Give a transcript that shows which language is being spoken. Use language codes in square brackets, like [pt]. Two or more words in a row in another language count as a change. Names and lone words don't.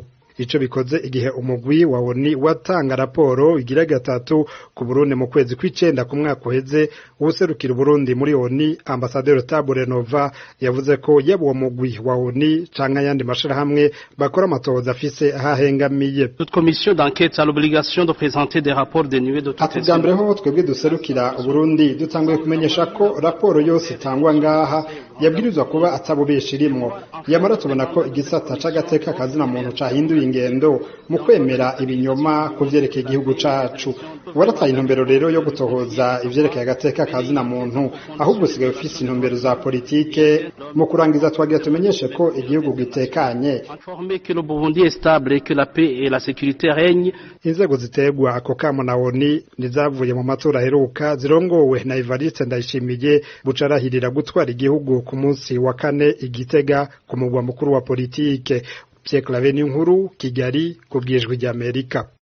[rn] Ico bikoze igihe umugwi wa ONU watanga raporo igira gatatu ku Burundi mu kwezi kw'icenda ku mwaka uheze. Uwuserukira Burundi muri ONU Ambassadeur Tabure Nova yavuze ko yaba uwo mugwi wa ONU canke ayandi mashirahamwe bakora amatohoza afise ahahengamiye. [fr] Toute commission d'enquête a l'obligation de présenter des rapports dénués de toute [rn] twebwe duserukira Burundi dutanguye kumenyesha ko raporo yose itangwa ngaha yabwirizwa kuba atabubesha irimwo. Yamara tubona ko igisata c'agateka kazina muntu cahinduye ingendo mu kwemera ibinyoma ku vyerekeye igihugu cacu. Warataye intumbero rero yo gutohoza ivyerekeye agateka kazina muntu, ahubwo usigaye ufise intumbero za politike. Mu kurangiza twagira tumenyeshe ko igihugu gitekanye, [fr] informer que le Burundi est stable et que la paix et la sécurité règnent. [rn] Inzego ziterwa ako kamo na ONU nizavuye mu matora aheruka zirongowe na Evariste Ndayishimiye bucarahirira gutwara igihugu ku munsi wa kane Igitega ku mugwa mukuru wa politike. Pierre Claver Niyonkuru, Kigali, ku bwijwi ry'Amerika.